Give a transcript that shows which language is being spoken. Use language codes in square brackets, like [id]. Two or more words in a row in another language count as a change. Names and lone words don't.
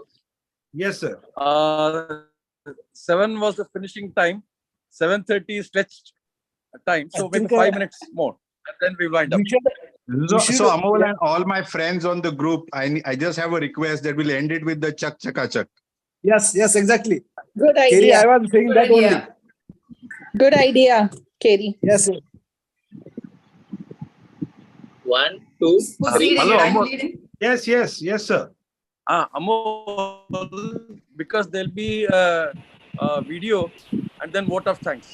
[en] Yes, sir. 7 was the finishing time. 7:30 stretched time. So maybe think, 5 minutes more. And then we wind up. So Amol and all my friends on the group, I just have a request that we'll end it with the chak chaka chak. Yes, exactly. Good Kerry, idea. I was saying Good that idea. only. Good idea, Kerry. Yes. 1, 2, Who's 3. leading? Hello, Are you Amol. leading? Yes, sir. Amol, because there'll be a video and then vote of thanks.